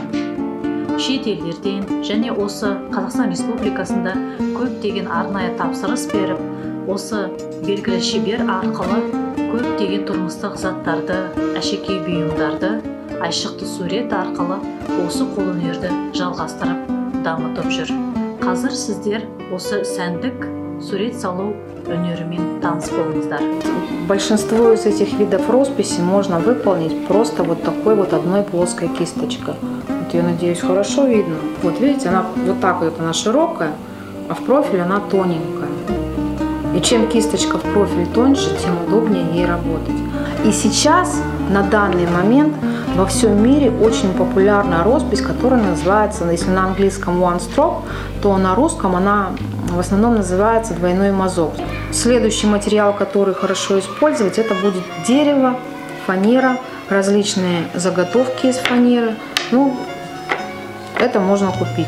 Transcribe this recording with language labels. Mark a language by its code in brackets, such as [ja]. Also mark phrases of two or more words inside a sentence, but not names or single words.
[kk] Шет елдерден және осы Қазақстан Республикасында көптеген арнайы тапсырыс беріп, осы белгілі шебер арқылы көптеген тұрмыстық заттарды, әшекей бұйымдарды, айшықты сурет арқылы осы қолөнерді жалғастырып дамытып жүр. Қазір сіздер осы сәндік сурет салу өнерімен таныс болыңыздар. [ru] Большинство из этих видов росписи можно выполнить просто вот такой вот одной плоской кисточкой. Вот ее, надеюсь, хорошо видно. Вот видите, она вот так вот она широкая, а в профиль она тоненькая. И чем кисточка в профиль тоньше, тем удобнее ей работать. И сейчас, на данный момент, во всем мире очень популярна роспись, которая называется, если на английском [en] one stroke, [ru] то на русском она в основном называется двойной мазок. Следующий материал, который хорошо использовать, это будет дерево, фанера, различные заготовки из фанеры. Ну, это можно купить.